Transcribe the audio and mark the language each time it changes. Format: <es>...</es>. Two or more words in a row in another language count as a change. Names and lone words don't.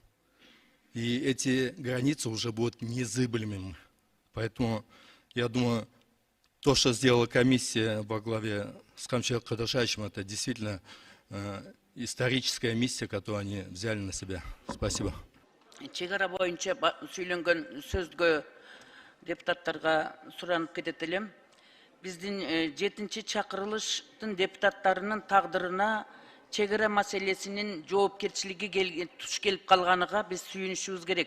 <ru>И эти границы уже будут незыблемыми. Поэтому, я думаю, то, что сделала комиссия во главе с Камчыбеком Кыдыршаевичем, это действительно историческая миссия, которую они взяли на себя. Спасибо.</ru> <ky>Чек ара боюнча сүйлөнгөн сөзгө депутаттарга суранып кетет элем. Биздин 7-чи чакырылыштын депутаттарынын тагдырына чек ара маселесинин жоопкерчилиги туш келип калганыга биз сүйүнүшүбүз керек.</ky>